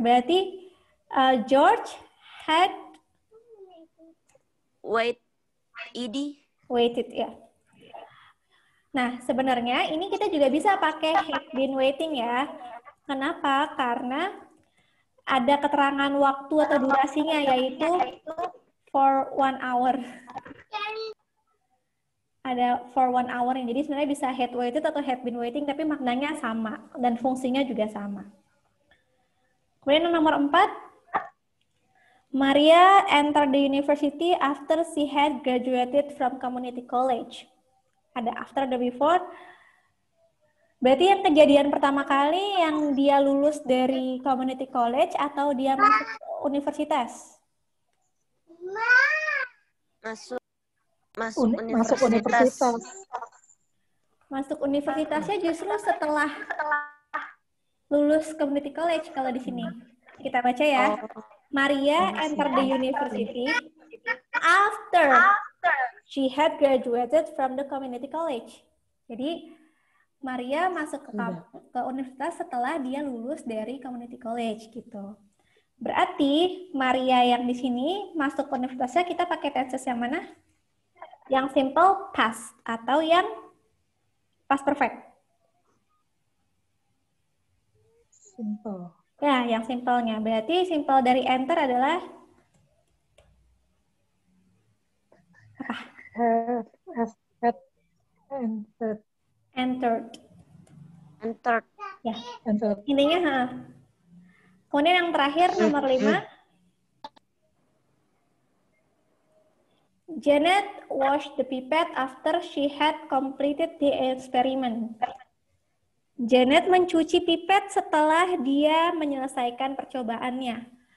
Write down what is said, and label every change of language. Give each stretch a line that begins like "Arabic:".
Indonesian: Berarti George had waited, ya. Nah, sebenarnya ini kita juga bisa pakai had been waiting ya. Kenapa? Karena ada keterangan waktu atau durasinya, yaitu for 1 hour. Ada for 1 hour, jadi sebenarnya bisa had waited atau had been waiting, tapi maknanya sama dan fungsinya juga sama.
English: Kemudian yang nomor 4, Maria entered the university after she had graduated from community college.
Indonesian: Ada after, ada before. Berarti yang kejadian pertama kali yang dia lulus dari community college atau dia masuk universitas? Masuk Masuk universitas. Masuk universitasnya justru setelah lulus community college kalau di sini. Kita baca ya.
English: Maria entered the university after she had graduated from the community college.
Indonesian: Jadi Maria masuk ke universitas setelah dia lulus dari community college gitu. Berarti Maria yang di sini masuk ke universitasnya kita pakai tenses yang mana? Yang simple past atau yang past perfect?
English: Simple.
Indonesian: Ya, yang simpelnya. Berarti simple dari enter adalah apa?
English: Had entered. Entered. Ya. Entered.
Indonesian: Intinya, kemudian yang terakhir nomor 5.
English: Janet washed the pipette after she had completed the experiment.
Indonesian: Janet mencuci pipet setelah dia menyelesaikan percobaannya.